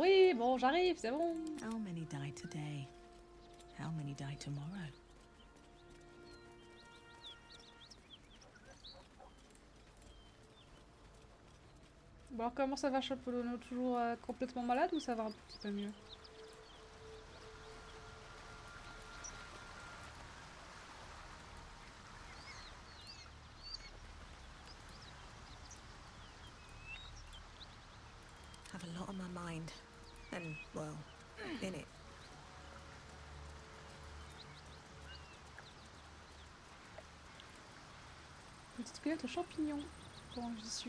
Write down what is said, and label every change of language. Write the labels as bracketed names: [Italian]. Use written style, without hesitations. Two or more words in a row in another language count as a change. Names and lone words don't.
[French] Oui, bon, j'arrive, c'est bon. [English] How many die today? How many die tomorrow? [French] Bon alors comment ça va Chapolono? Toujours complètement malade ou ça va un petit peu mieux? [English] Have a lot on my mind. And, well, in it. [French] Petite cueillette aux champignons. Quand j'y suis.